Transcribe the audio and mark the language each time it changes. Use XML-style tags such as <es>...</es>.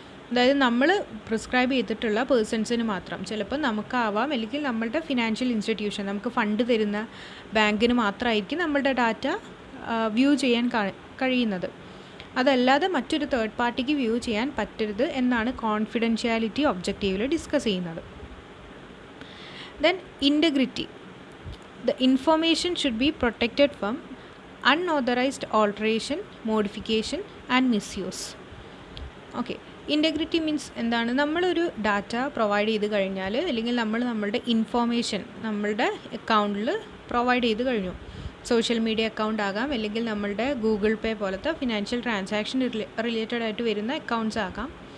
<ml>അതായത് നമ്മൾ പ്രിസ്ക്രൈബ് ചെയ്തിട്ടുള്ള പേഴ്സൺസിന് മാത്രം, ചിലപ്പോൾ നമുക്കാവാം അല്ലെങ്കിൽ നമ്മളുടെ ഫിനാൻഷ്യൽ ഇൻസ്റ്റിറ്റ്യൂഷൻ, നമുക്ക് ഫണ്ട് തരുന്ന ബാങ്കിന് മാത്രമായിരിക്കും നമ്മളുടെ ഡാറ്റ വ്യൂ ചെയ്യാൻ കഴിയുന്നത്. അതല്ലാതെ മറ്റൊരു തേർഡ് പാർട്ടിക്ക് വ്യൂ ചെയ്യാൻ പറ്റരുത് എന്നാണ് കോൺഫിഡൻഷ്യാലിറ്റി ഒബ്ജക്റ്റീവിൽ ഡിസ്കസ് ചെയ്യുന്നത്.</ml> <en>Then integrity. The information should be protected from unauthorized alteration, modification and misuse.</en> <ml>Okay, integrity means എന്താണ്? നമ്മളൊരു ഡാറ്റ പ്രൊവൈഡ് ചെയ്ത് കഴിഞ്ഞാൽ അല്ലെങ്കിൽ നമ്മളുടെ ഇൻഫോർമേഷൻ നമ്മളുടെ അക്കൗണ്ടിൽ പ്രൊവൈഡ് ചെയ്ത് കഴിഞ്ഞു. സോഷ്യൽ മീഡിയ അക്കൗണ്ട് ആകാം അല്ലെങ്കിൽ നമ്മളുടെ ഗൂഗിൾ പേ പോലത്തെ ഫിനാൻഷ്യൽ ട്രാൻസാക്ഷൻ റിലേറ്റഡ് ആയിട്ട് വരുന്ന അക്കൗണ്ട്സ് ആകാം.</ml>